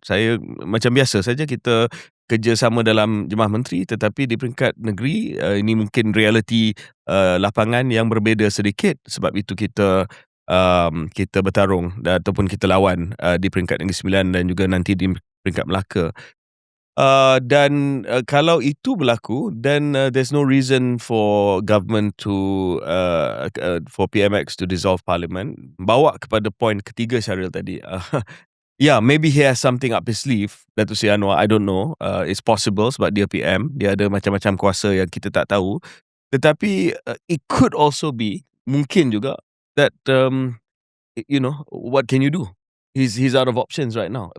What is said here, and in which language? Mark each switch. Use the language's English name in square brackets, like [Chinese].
[Malay] Saya macam biasa saja kita kerjasama dalam Jemaah Menteri, tetapi di peringkat negeri ini mungkin realiti lapangan yang berbeza sedikit, sebab itu kita bertarung ataupun kita lawan di peringkat Negeri Sembilan dan juga nanti di peringkat Melaka. Dan kalau itu berlaku, [English] then there's no reason for government to for PMX to dissolve parliament. [Malay] Bawa kepada poin ketiga Syaril tadi. [English] Yeah, maybe he has something up his sleeve, Datuk Seri Anwar, I don't know. It's possible [Malay] sebab dia PM, dia ada macam-macam kuasa yang kita tak tahu. Tetapi [English] it could also be, [Malay] mungkin juga, [English] that you know, what can you do? He's out of options right now.